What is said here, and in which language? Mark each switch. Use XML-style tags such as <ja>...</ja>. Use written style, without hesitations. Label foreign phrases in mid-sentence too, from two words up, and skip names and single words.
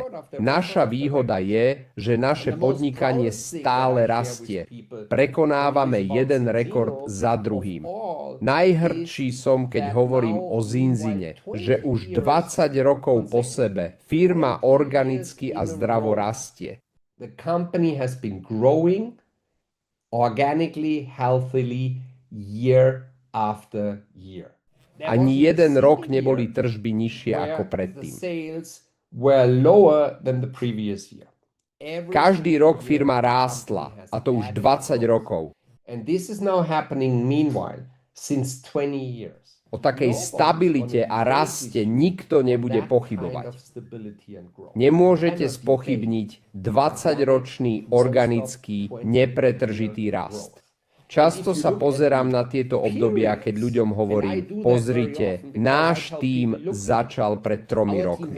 <sk>Naša výhoda je, že naše podnikanie stále rastie. Prekonávame jeden rekord za druhým. Najhrdší som, keď hovorím o Zinzine, že už 20 rokov po sebe firma organicky a zdravo rastie.</sk> <en>The company has been growing organically, healthily, year after year.</en> <sk>Ani jeden rok neboli tržby nižšie ako predtým.</sk> <en>Sales were lower than the previous year.</en> <sk>Každý rok firma rástla, a to už 20 rokov.</sk> <en>And this is now happening meanwhile since 20 years.</en> <sk>O takej stabilite a raste nikto nebude pochybovať. Nemôžete spochybniť 20-ročný organický, nepretržitý rast. Často sa pozerám na tieto obdobia, keď ľuďom hovorím, pozrite, náš tím začal pred 3 rokmi.</sk>